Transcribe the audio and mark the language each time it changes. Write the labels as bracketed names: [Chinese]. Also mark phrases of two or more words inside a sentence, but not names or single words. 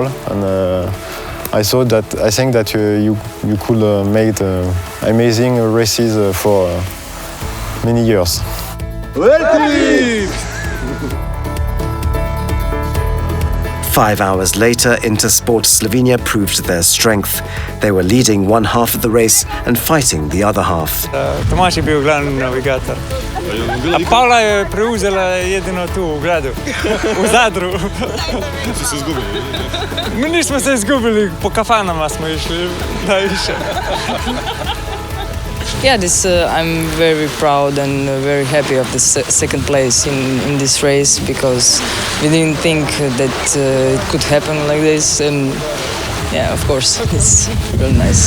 [English] And I think that you could make amazing races for many years. Welcome! 5 hours later, Intersport Slovenia proved their strength. They were leading one half of the race and fighting the other half. [Slovenian] Tomaž je bil glavni navigator. [Croatian] A Pavla je preuzela jedino tu v gradu, v Zadru. [Slovenian] Ste se izgubili? [Croatian] Mi nismo se izgubili, po kafanama smo išli. [English] Yeah, I'm very proud and very happy of the second place in this race because we didn't think that it could happen like this, and yeah, of course, it's really nice.